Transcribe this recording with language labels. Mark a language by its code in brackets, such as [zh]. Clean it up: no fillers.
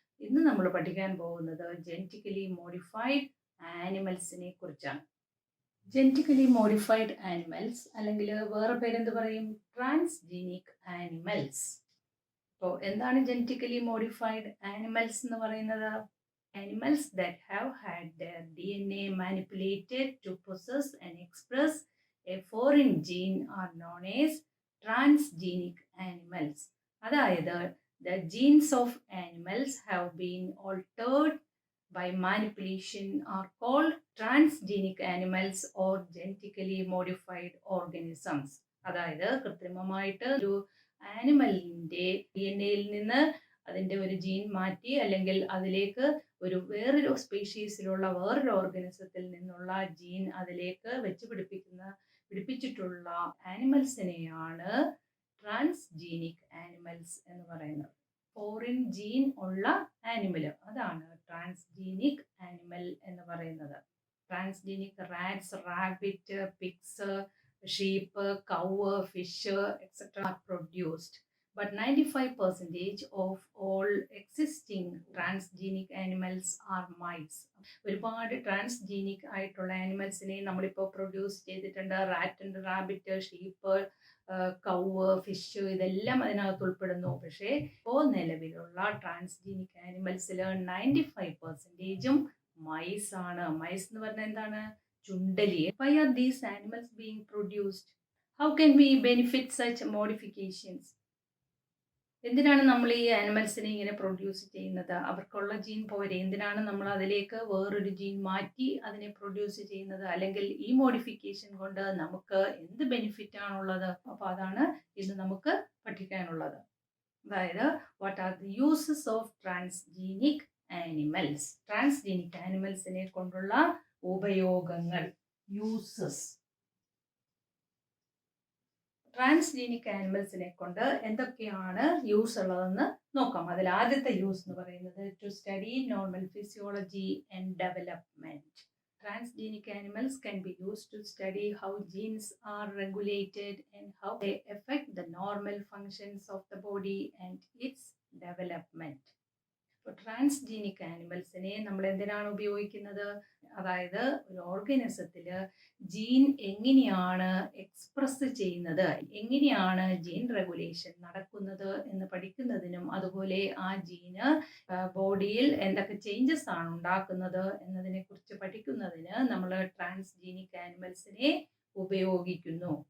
[ml] ഇന്ന് നമ്മൾ പഠിക്കാൻ പോകുന്നത് ജെനറ്റിക്കലി മോഡിഫൈഡ് ആനിമൽസിനെ കുറിച്ചാണ്. ജെനറ്റിക്കലി മോഡിഫൈഡ് ആനിമൽസ് അല്ലെങ്കിൽ വേറെ പേരെന്ത് പറയും, ട്രാൻസ്ജീനിക് ആനിമൽസ്. അപ്പോൾ എന്താണ് ജെനറ്റിക്കലി മോഡിഫൈഡ് ആനിമൽസ് എന്ന് പറയുന്നത്? [en] Animals that have had their DNA manipulated to possess and express a foreign gene are known as transgenic animals. [ml] അതായത് [en] the genes of animals have been altered by manipulation are called transgenic animals or genetically modified organisms. [ml] അതായത് കൃത്രിമമായിട്ട് ഒരു ആനിമലിൻ്റെ DNA-യിൽ നിന്ന് അതിൻ്റെ ഒരു gene മാറ്റി അല്ലെങ്കിൽ അതിലേക്ക് ഒരു വേറൊരു സ്പീഷീസിലുള്ള വേറൊരു ഓർഗനിസത്തിൽ നിന്നുള്ള ജീൻ അതിലേക്ക് പിടിപ്പിച്ചിട്ടുള്ള ആനിമൽസിനെയാണ് ട്രാൻസ്ജീനിക് ആനിമൽസ് എന്ന് പറയുന്നത്. ഫോറിൻ ജീൻ ഉള്ള ആനിമൽ, അതാണ് ട്രാൻസ്ജീനിക് ആനിമൽ എന്ന് പറയുന്നത്. [en] Transgenic rats, rabbit, pigs, sheep, cow, fish etcetera are produced. But 95% of all existing transgenic animals are mice. [ml] ഒരുപാട് ട്രാൻസ്ജീനിക് ആയിട്ടുള്ള ആനിമൽസിനെ നമ്മളിപ്പോൾ പ്രൊഡ്യൂസ് ചെയ്തിട്ടുണ്ട്. റാറ്റ് ഉണ്ട്, റാബിറ്റ്, ഷീപ്പ്, കൗവ്, ഫിഷ്, ഇതെല്ലാം അതിനകത്ത് ഉൾപ്പെടുന്നു. പക്ഷേ ഇപ്പോൾ നിലവിലുള്ള ട്രാൻസ്ജീനിക് ആനിമൽസിൽ 95%ഉം മൈസ് ആണ്. മൈസ് എന്ന് പറഞ്ഞാൽ എന്താണ്? ചുണ്ടലി. [en] Why are these animals being produced? How can we benefit such modifications? [ml] എന്തിനാണ് നമ്മൾ ഈ ആനിമൽസിനെ ഇങ്ങനെ പ്രൊഡ്യൂസ് ചെയ്യുന്നത്? അവർക്കുള്ള ജീൻ പോരെ, എന്തിനാണ് നമ്മൾ അതിലേക്ക് വേറൊരു ജീൻ മാറ്റി അതിനെ പ്രൊഡ്യൂസ് ചെയ്യുന്നത്? അല്ലെങ്കിൽ ഈ മോഡിഫിക്കേഷൻ കൊണ്ട് നമുക്ക് എന്ത് ബെനിഫിറ്റ് ആണുള്ളത്? അപ്പോൾ അതാണ് ഇന്ന് നമുക്ക് പഠിക്കാനുള്ളത്. അതായത് [en] What are the uses of transgenic animals. [ml] Transgenic ആനിമൽസിനെ കൊണ്ടുള്ള ഉപയോഗങ്ങൾ, യൂസസ്. ട്രാൻസ്ജീനിക് ആനിമൽസിനെ കൊണ്ട് എന്തൊക്കെയാണ് യൂസ് ഉള്ളതെന്ന് നോക്കാം. അതിൽ ആദ്യത്തെ യൂസ് എന്ന് പറയുന്നത് [en] To study normal physiology and development. Transgenic animals can be used to study how genes are regulated and how they affect the normal functions of the body and its development. [ml] Transgenic ആനിമൽസിനെ നമ്മൾ എന്തിനാണ് ഉപയോഗിക്കുന്നത്? അതായത് ഒരു ഓർഗനിസത്തിൽ gene എങ്ങനെയാണ് express ചെയ്യുന്നത്, എങ്ങനെയാണ് gene regulation നടക്കുന്നത് എന്ന് പഠിക്കുന്നതിനും, അതുപോലെ ആ ജീന് ബോഡിയിൽ എന്തൊക്കെ ചേഞ്ചസ് ആണ് ഉണ്ടാക്കുന്നത് എന്നതിനെ കുറിച്ച് പഠിക്കുന്നതിന് നമ്മൾ ട്രാൻസ്ജീനിക് ആനിമൽസിനെ ഉപയോഗിക്കുന്നു.